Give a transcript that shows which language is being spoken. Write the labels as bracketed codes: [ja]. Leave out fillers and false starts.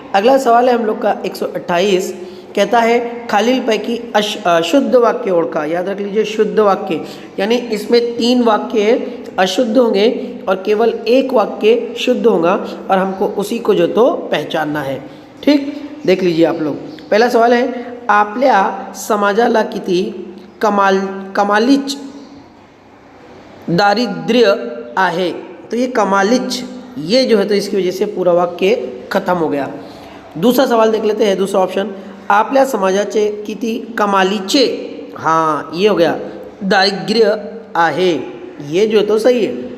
[hi] अगला सवाल है हम लोग का 128, कहता है [mr] खालीलपैकी अशुद्ध वाक्य ओळखा। [hi] याद रख लीजिए, शुद्ध वाक्य, यानी इसमें 3 वाक्य अशुद्ध होंगे और केवल एक वाक्य शुद्ध होगा, और हमको उसी को जो तो पहचानना है। ठीक, देख लीजिए आप लोग। [mr] पहला सवाल है, आपल्या समाजाला किती कमालीच दारिद्र्य आहे। [hi] तो ये कमालीच, ये जो है तो इसकी वजह से पूरा वाक्य खत्म हो गया। दूसरा सवाल देख लेते हैं, दूसरा ऑप्शन, [mr] आपल्या समाजाचे किती कमालीचे, [hi] हाँ ये हो गया, [mr] दारिद्र्य आहे, [hi] ये जो है तो सही है।